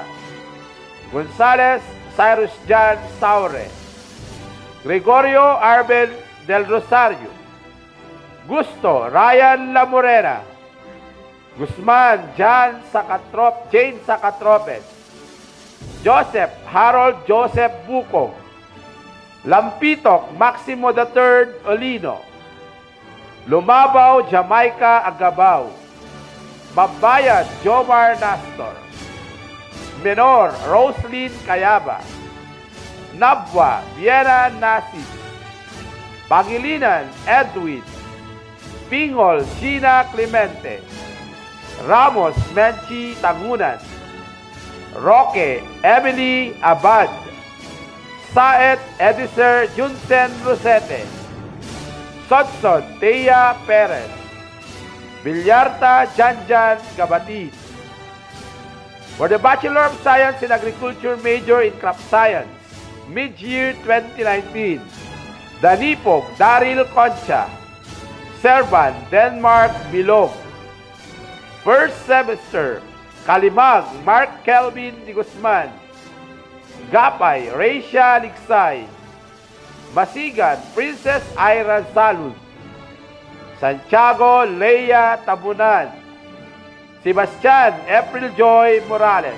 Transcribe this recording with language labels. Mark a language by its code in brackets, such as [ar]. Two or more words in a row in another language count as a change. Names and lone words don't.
[en] Gonzales Cyrus Jan Saure, Gregorio Arben del Rosario, Gusto Ryan La Morena, Guzman Jane Sacatropes, Joseph Harold Joseph Bucong, Lampitok Maximo III Olino, Lumabaw Jamaica Agabao, Babayan Jomar Nastor, Menor Roslyn Cayaba, Nabwa Viera Nasis, Pangilinan Edwin, Pingol Gina Clemente, Ramos Menchi Tangunan, Roque Emily Abad, Saet Ediser Junsen Rosete, Sodson Thea Perez, Villarta Janjan Gabatid. For the Bachelor of Science in Agriculture major in Crop Science, mid-year 2019, Danipog Daryl Concha, Serban Denmark Bilog. First semester, Kalimag Mark Kelvin Di Guzman, Gapay Reisha Liksay, Masigan Princess Ira Zalud, Santiago Leia Tabunan, Sebastian April Joy Morales.